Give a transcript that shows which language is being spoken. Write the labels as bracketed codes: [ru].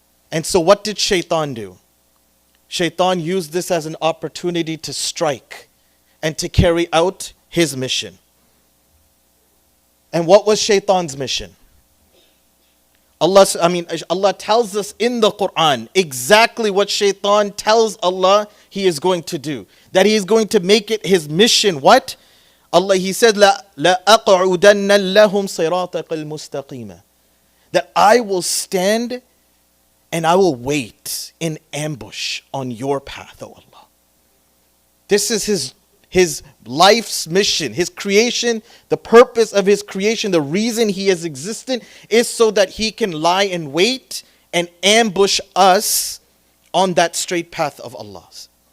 [en] And so what did Shaytan do? Shaytan used this as an opportunity to strike and to carry out his mission. And what was Shaytan's mission? Allah tells us in the Quran exactly what Shaytan tells Allah he is going to do. That he is going to make it his mission. What? Allah, he said, [ar] لَأَقْعُدَنَّ لَهُمْ صِرَاطَكَ الْمُسْتَقِيمَ. [en] That I will stand and I will wait in ambush on your path, O Allah. This is his life's mission, his creation, the purpose of his creation, the reason he is existent is so that he can lie in wait and ambush us on that straight path of Allah's.